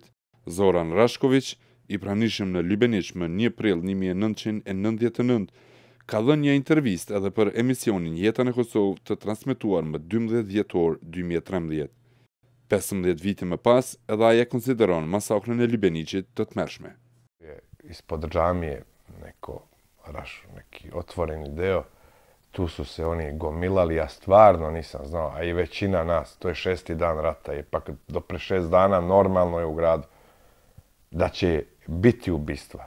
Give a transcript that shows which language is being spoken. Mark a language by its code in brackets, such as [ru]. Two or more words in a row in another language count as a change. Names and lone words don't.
[sq] Zoran Rashković, i pranishëm në Lybeniq më 1 prill 1999, ka dhënë një intervistë edhe për emisionin Jeta në Kosovë të transmetuar më 12 dhjetor 2013. 15 vite më pas, edhe ai e konsideron masakrën e Lybeniqit të tmerrshme. [sr] Ispod džamije neki otvoreni deo, tu su se oni gomilali, ja stvarno nisam znao, a i većina nas, to je 6. dan rata, ipak do pre 6 dana normalno je u gradu da će biti ubistva.